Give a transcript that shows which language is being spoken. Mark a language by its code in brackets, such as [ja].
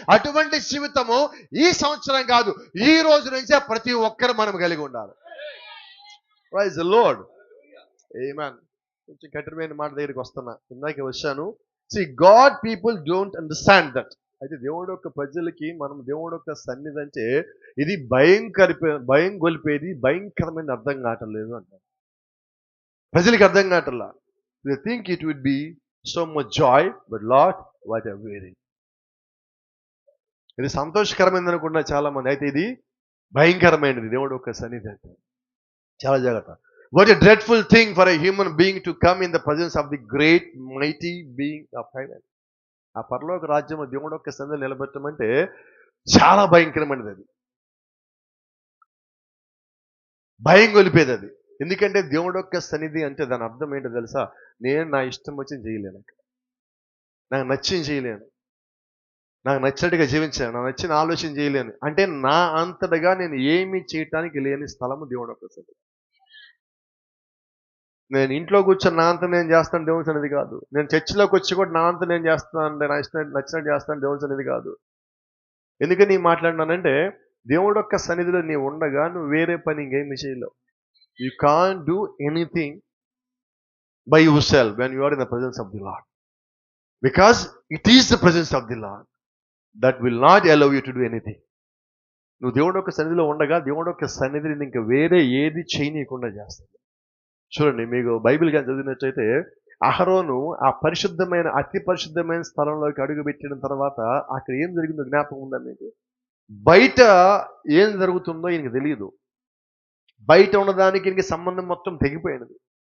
[te] అటువంటి జీవితము ఈ సంవత్సరం కాదు, ఈ రోజు నుంచే ప్రతి ఒక్కరు మనం కలిగి ఉండాలి. [en] Praise the lord. [te] ఆమేన్. కొంచెం కఠినమైన మాట దగ్గరికి వస్తున్నా, ఇందాకే వచ్చాను. [en] God people don't understand that. [te] అయితే దేవుడు యొక్క ప్రజలకి మనం దేవుడు యొక్క సన్నిధి అంటే ఇది భయం గొలిపేది, భయంకరమైన అర్థం కావట్లేదు అంటారు. ప్రజలకి అర్థం కావట్లా. [en] They think it would be so much joy, but Lord, what a weary. [te] ఇది సంతోషకరమైనది అనుకున్నా చాలా మంది, అయితే ఇది భయంకరమైనది. దేవుడు యొక్క సన్నిధి అంటే చాలా జాగ్రత్త. [en] What a dreadful thing for a human being to come in the presence of the great mighty being of heaven. [te] ఆ పరలోక రాజ్యంలో దేవుడు యొక్క సన్నిధిలో నిలబెట్టమంటే చాలా భయంకరమైనది. అది భయం గొలిపేది అది. ఎందుకంటే దేవుడు యొక్క సన్నిధి అంటే దాని అర్థం ఏంటో తెలుసా? నేను నా ఇష్టం వచ్చింది చేయలేను, నాకు నచ్చింది చేయలేను, నాకు నచ్చినట్టుగా జీవించాను, నాకు నచ్చిన ఆలోచన చేయలేను. అంటే నా అంతటగా నేను ఏమీ చేయటానికి లేని స్థలము దేవుడు యొక్క సన్నిధి. నేను ఇంట్లో కూర్చొని నా అంతా నేను చేస్తాను దేవుని సన్నిధి కాదు. నేను చర్చిలోకి వచ్చి కూడా నా అంతా నేను చేస్తాను అంటే నా ఇష్టం నచ్చినట్టు చేస్తాను దేవుని సన్నిధి కాదు. ఎందుకని మాట్లాడినానంటే, దేవుడు యొక్క సన్నిధిలో నీవు ఉండగా నువ్వు వేరే పని ఇంకేమి చేయలేవు. [en] You can't do anything by yourself when you are in the presence of the Lord. Because it is the presence of the Lord that will not allow you to do anything. [te] నువ్వు దేవుడు యొక్క సన్నిధిలో ఉండగా దేవుడు యొక్క సన్నిధిని ఇంకా వేరే ఏది చేయనీయకుండా చేస్తుంది. చూడండి, మీకు బైబిల్ కానీ చదివినట్టయితే అహరోను ఆ పరిశుద్ధమైన అతి పరిశుద్ధమైన స్థలంలోకి అడుగుపెట్టిన తర్వాత అక్కడ ఏం జరిగిందో జ్ఞాపకం ఉందా మీకు? బయట ఏం జరుగుతుందో ఈయనకి తెలియదు. బయట ఉన్నదానికి ఇంక సంబంధం మొత్తం తెగిపోయినది.